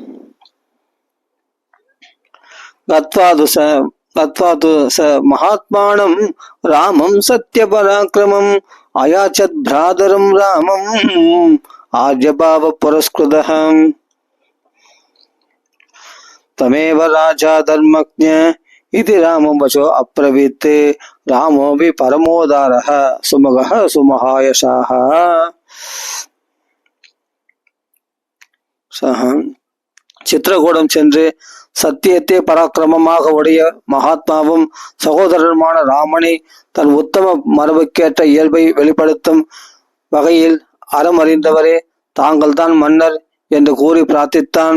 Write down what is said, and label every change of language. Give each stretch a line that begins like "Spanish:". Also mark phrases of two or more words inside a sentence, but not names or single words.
Sanskrit: महात्मानं रामं सत्य पराक्रमम् अयाचत् भ्रातरं रामम् आर्यभाव पुरस्कृतम् तमेव राजा धर्मज्ञ इति रामं वचो अब्रवीत् रामोऽपि परमोदारः सुमगः सुमहायशः.
Tamil: சித்திரகூடம் சென்று சத்தியத்தை பராக்கிரமமாக உடைய மகாத்மாவும் சகோதரருமான ராமனை தன் உத்தம மரபுக்கேற்ற இயல்பை வெளிப்படுத்தும் வகையில் அறமறிந்தவரே, தாங்கள் தான் மன்னர் என்று கூறி பிரார்த்தித்தான்.